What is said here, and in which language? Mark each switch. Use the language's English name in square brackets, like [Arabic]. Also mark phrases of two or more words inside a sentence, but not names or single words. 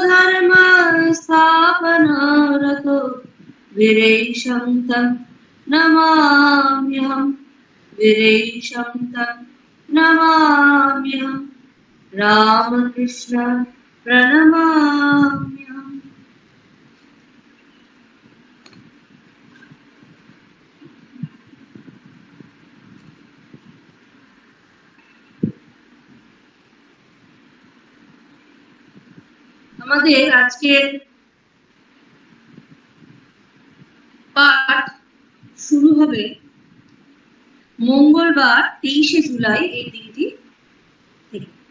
[Sanskrit] धर्मस्थापनरतो वीरेशं तं नमाम्यहं वीरेशं तं नमाम्यहं रामकृष्ण प्रणमाम्यहम्। [Bangla] আমাদের আজকের পাঠ শুরু হবে মঙ্গলবার 23শে জুলাই এই দিনটি থেকে।